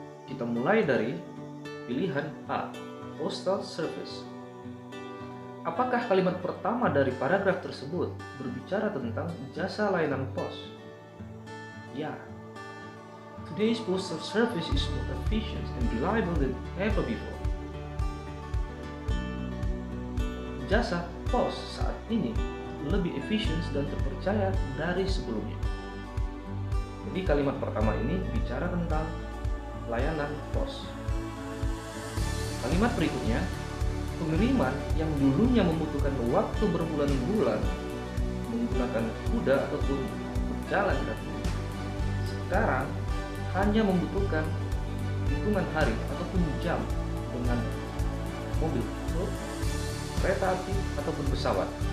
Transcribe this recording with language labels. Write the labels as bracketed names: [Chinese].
[Indonesian] Kita mulai dari pilihan A, Postal Service. Apakah kalimat pertama dari paragraf tersebut berbicara tentang jasa layanan pos? Ya. [English] Today's postal service is more efficient and reliable than ever before. [Indonesian] Jasa pos saat ini lebih efisien dan terpercaya dari sebelumnya. Jadi kalimat pertama ini bicara tentang layanan pos. Kalimat berikutnya, pengiriman yang dulunya membutuhkan waktu berbulan-bulan menggunakan kuda ataupun berjalan kaki, sekarang hanya membutuhkan hitungan hari ataupun jam dengan mobil, kereta api ataupun pesawat.